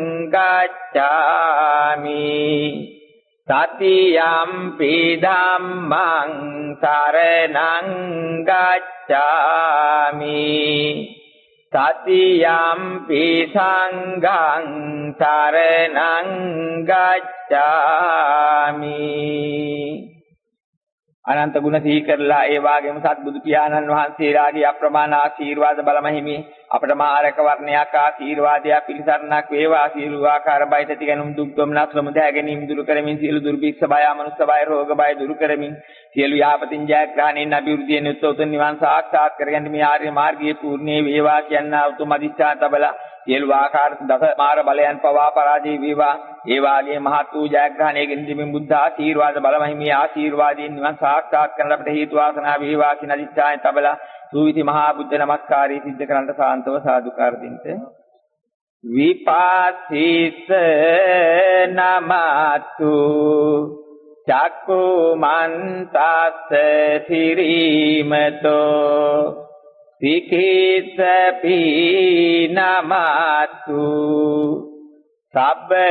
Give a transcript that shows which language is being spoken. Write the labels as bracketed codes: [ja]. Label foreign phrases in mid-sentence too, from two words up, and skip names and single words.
[pi] ගච්ඡාමි තතියම්පි ධම්මං සරණං ගච්ඡාමි තතියම්පි සංඝං සරණං [si] ගච්ඡාමි අනන්ත ගුණ සිහි කරලා ඒ වාගේම සත්බුදු පියාණන් වහන්සේලාගේ අප්‍රමාණ ආශීර්වාද බලමහිමි අපට මාරක වර්ණයක් ආශීර්වාදයක් පිළිසරණක් වේවා සියලු ආකාර බය තති ගැනුම් දුක් දුම්නස් ප්‍රමුද ගැනීම දුරු කරමින් සියලු දුර්භික්ෂ බය අමනුෂ්‍ය බය රෝග බය දුරු කරමින් සියලු යාපතින් ජයග්‍රහණයෙන් අභිවෘද්ධියෙන් උතුම් නිවන් සාක්ෂාත් කරගන්න මේ ආර්ය මාර්ගයේ පූර්ණේ වේවා කියනා උතුම් අධිෂ්ඨාන තබලා සියලු ආකාර දස මාර බලයන් පවා පරාජය වේවා ඒ වාගේ මහත් වූ ජයග්‍රහණයකින් දිමින් බුද්ධ ආශීර්වාද බලමහිමි ආශීර්වාදයෙන් නිවන් සාක්ෂාත් කරන්න අපට හේතු වාසනා වේවා කියන අධිෂ්ඨානය තබලා සූවිති මහා බුද්ධ නමස්කාරය සිද්ධ කරන්න සාන්තව සාදුකාර දෙන්න [pi] විපාසිත නමතු චක්කුමන්තස්ස සිරීමතෝ සිකේසපි නමතු සබ්බ